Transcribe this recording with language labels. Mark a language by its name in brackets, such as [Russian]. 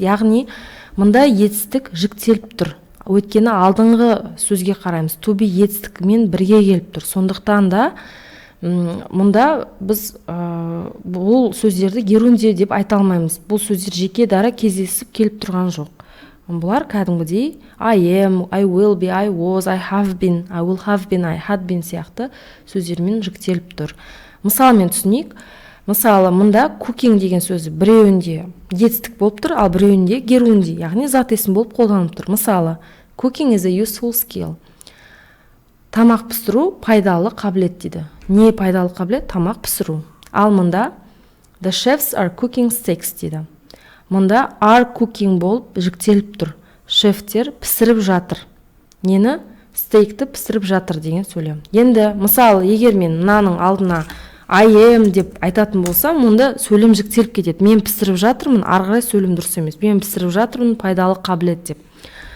[Kazakh] Яғни, мұнда етістік жіктеліп тұр. Өйткені алдыңғы сөзге қараймыз. To be етістігімен бірге келіп тұр. Сондықтан да мұнда біз бұл сөздерді герунди деп айта алмаймыз. Бұл сөздер жеке дара кездесіп келіп тұрған жоқ. Бұлар кәдімгідей [English] I am, I will be, I was, I have been, I will have been, I had been [Kazakh] сияқты сөздермен жіктеліп тұр. Мысалмен түсінейік. Мысалы, мұнда cooking деген сөзі біреуінде етістік болып тұр, ал біреуінде герунди, яғни зат есім болып қолданылып тұр. Мысалы, [English] cooking is a useful skill. [Kazakh] Тамақ пісіру пайдалы қабілет дейді. Не пайдалы қабілет? Тамақ пісіру. Ал мұнда [English] the chefs are cooking steaks [Kazakh] дейді. Мұнда are cooking болып жіктеліп тұр. Шефтер пісіріп жатыр. Нені? Стейкті пісіріп жатыр деген сөйлем. Енді, мысалы, егер мен мынаның алдына I am деп айтатын болсам, мұнда сөйлем жіктеліп кетеді. Мен пісіріп жатырмын, ары қарай сөйлем дұрыс емес. Мен пісіріп жатырмын, пайдалы қабілет деп.